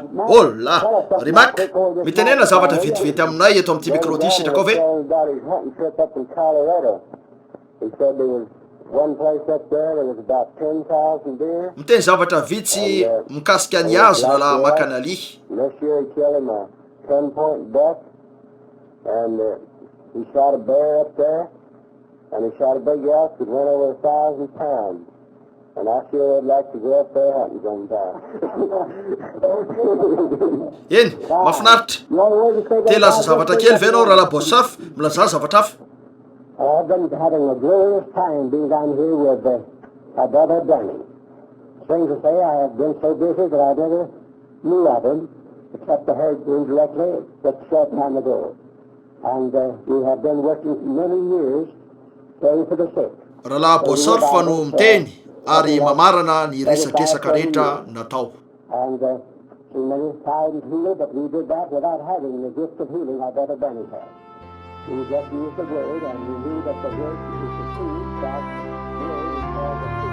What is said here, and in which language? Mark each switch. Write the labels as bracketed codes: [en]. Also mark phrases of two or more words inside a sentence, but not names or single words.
[mg] Oh la, ry Mak, mitenena zavatra vetivety aminay eto amin'ity micro ty sitraka ao ve? Miteny zavatra vitsy mikasika ny azy rahalahy Makanaly. [en] And he shot a big elk that went over 1,000 pounds. And I sure would like to go up there hunting sometime. [mg] Eny, mahafinaritra. Te laza zavatra kely ve ianao rahalahy Bosarf, milaza zavatra hafa? [en] I've been having a glorious time being down here with my brother Danny. Strange to say, I have been so busy that I never knew of him, except I heard indirectly just a short time ago. And we have been working for many years for the sick. [mg] Rahalahy Bosarf no miteny ary mamarana ny resatresaka rehetra natao. [en] And so many times healed, but we did that without having the gift of healing our brother Benny had. We just used the word, and we knew that the word is the truth. God's word is called